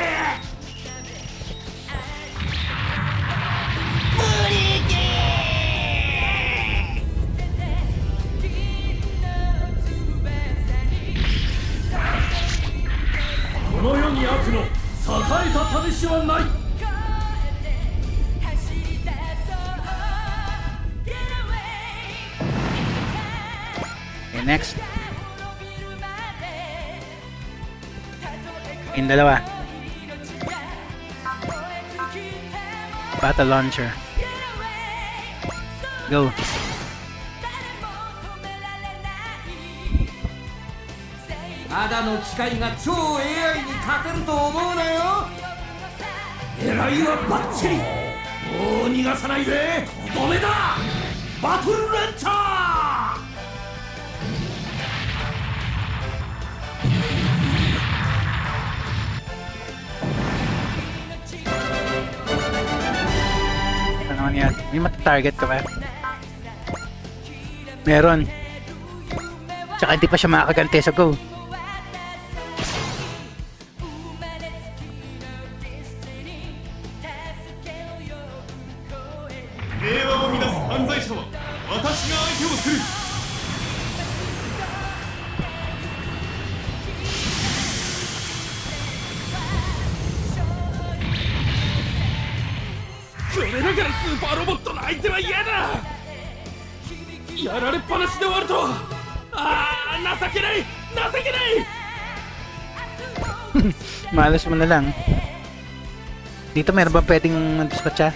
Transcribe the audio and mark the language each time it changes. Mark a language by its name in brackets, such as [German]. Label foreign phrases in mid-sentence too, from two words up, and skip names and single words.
[Japanese] この世に悪の栄えた試しはない。 [English] Okay, next. [Filipino] Yung dalawa. [English] Battle launcher. Go. [Japanese] ただの機械が超 [English] AI [Japanese] に勝てると思うなよ。狙いはバッチリ。もう逃がさないで。とどめだ。バトルランチャー。 [Filipino] Ano yan? May matatarget ka ba? Meron. Tsaka hindi pa siya makakagante sa go. [Japanese] 平和を乱す犯罪者は私が相手をする。それだからスーパーロボットの相手は嫌だ。やられっぱなしで終わるとは。情けない情けない。 [Filipino] Malas mo na lang. Dito meron ba pwedeng dispatcha?